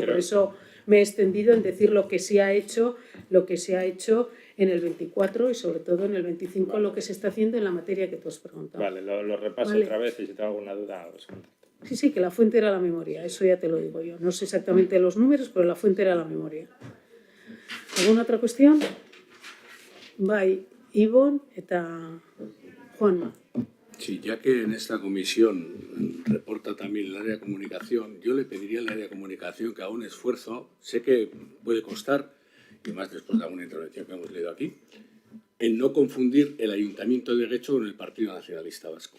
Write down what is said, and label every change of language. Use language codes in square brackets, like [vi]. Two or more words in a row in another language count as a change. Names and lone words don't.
[es] Por eso me he extendido en decir lo que se ha hecho en el 24 y sobre todo en el 25 lo que se está haciendo en la materia que tú has preguntado. Vale, lo repaso otra vez y si tengo alguna duda os contacto. Sí, que la fuente era la memoria, eso ya te lo digo yo. No sé exactamente los números, pero la fuente era la memoria. ¿Alguna otra cuestión? [eu] Bai, Ibon eta Juanma. [es] Sí, ya que en esta comisión reporta también el área de comunicación, yo le pediría al área de comunicación que haga un esfuerzo, sé que puede costar, y más después de alguna intervención que hemos leído aquí, en no confundir el Ayuntamiento de Guecho con el Partido Nacionalista Vasco.